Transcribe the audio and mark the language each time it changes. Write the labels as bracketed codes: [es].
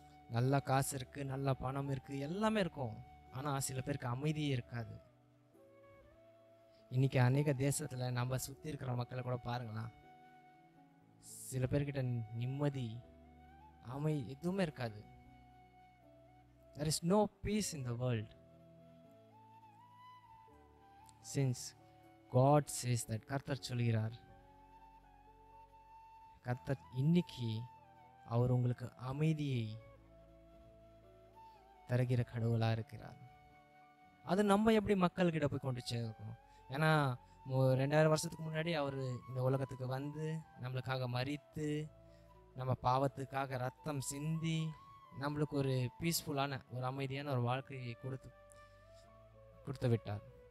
[ta] நல்ல காசு இருக்கு, நல்ல பணம் இருக்கு, எல்லாமே இருக்கும், ஆனால் சில பேருக்கு அமைதியே இருக்காது. இன்னைக்கு அநேக தேசத்தில் நம்ம சுற்றி இருக்கிற மக்களை கூட பாருங்களா, சில பேர்கிட்ட நிம்மதி எதுவுமே இருக்காது. [en] There is no peace in the world. Since God says that, [ta] கர்த்தர் சொல்கிறார், கர்த்தர் இன்னைக்கு அவர் உங்களுக்கு அமைதியை தருகிற கடவுளாக இருக்கிறார். அது நம்ம எப்படி மக்கள்கிட்ட போய் கொண்டு சேர்க்கணும்? ஏன்னா 2000 வருஷத்துக்கு முன்னாடி அவர் இந்த உலகத்துக்கு வந்து நம்மளுக்காக மரித்து நம்ம பாவத்துக்காக ரத்தம் சிந்தி நம்மளுக்கு ஒரு பீஸ்ஃபுல்லான ஒரு அமைதியான ஒரு வாழ்க்கையை கொடுத்து விட்டார்.